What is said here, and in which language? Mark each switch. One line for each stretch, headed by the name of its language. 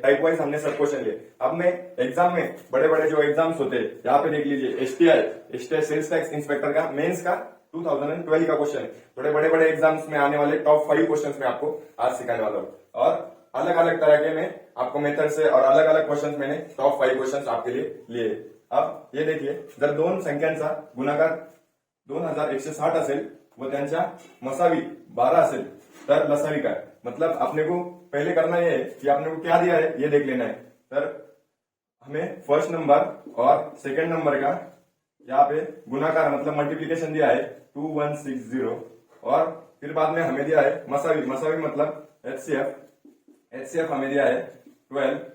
Hindi: Type wise हमने सब question लिए। अब मैं एग्जाम में बड़े बड़े जो एग्जाम्स होते हैं यहाँ पे देख लीजिए एसटीआई सेल्स टैक्स इंस्पेक्टर का मेंस का 2012 का क्वेश्चन है। थोड़े बड़े बड़े एग्जाम्स में आने वाले टॉप 5 क्वेश्चन में आपको आज सिखाने वाला हूँ और अलग अलग तरह के में आपको मेथड से और अलग अलग क्वेश्चन मैंने टॉप 5 क्वेश्चन आपके लिए लिए। अब ये देखिए,
Marathi: जर दोन संख्यांचा गुणाकार 2160 असेल व त्यांच्या मसावी 12 असेल तर लसावी काय।
Hindi: मतलब अपने को पहले करना ये है कि आपने को क्या दिया है ये देख लेना है। तर हमें फर्स्ट नंबर और सेकंड नंबर का यहाँ पे गुणाकार मतलब मल्टीप्लीकेशन दिया है 2160 और फिर बाद में हमें दिया है मसावी मतलब एचसीएफ हमें दिया है 12।